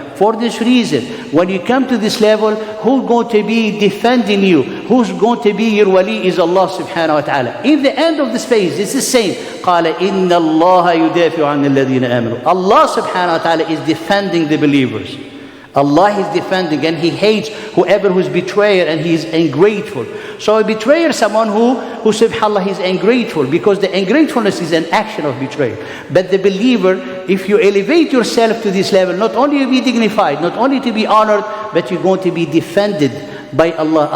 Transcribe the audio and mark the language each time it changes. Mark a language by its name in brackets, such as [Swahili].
[English] For this reason, when you come to this level, who's going to be defending you? Who's going to be your wali is Allah subhanahu wa ta'ala. In the end of this phase, it's the same. [Arabic] قال إن الله يدافع عن الذين آمنوا. [English] Allah subhanahu wa ta'ala is defending the believers. Allah is defending, and He hates whoever who's betrayer and He is ungrateful. So a betrayer is someone who subhanAllah is ungrateful, because the ungratefulness is an action of betrayal. But the believer, if you elevate yourself to this level, not only to be dignified, not only to be honored, but you're going to be defended by Allah.